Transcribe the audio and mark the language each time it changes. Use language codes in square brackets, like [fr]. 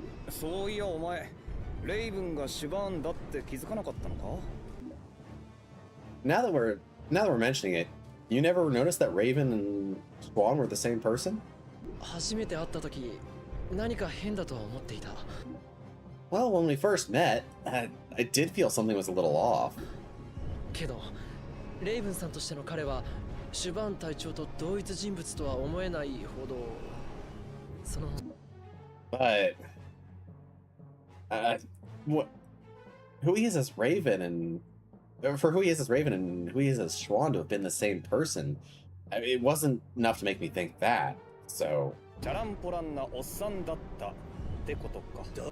[ja] そういやお前、レイブンがシュバーンだって気づかなかったのか？ [en] Now that we're mentioning it, you never noticed that Raven and Schwan were the same person? [ja] 初めて会った時、何か変だとは思っていた。 [en] Well, when we first met, I did feel something was a little off. [ja] けど、レイブンさんとしての彼はシュバーン隊長と同一人物とは思えないほど、その。 [en] But who he is as Raven and who he is as Schwan to have been the same person, I mean, it wasn't enough to make me think that. So. [ja] チャランポランなおっさんだったってことか。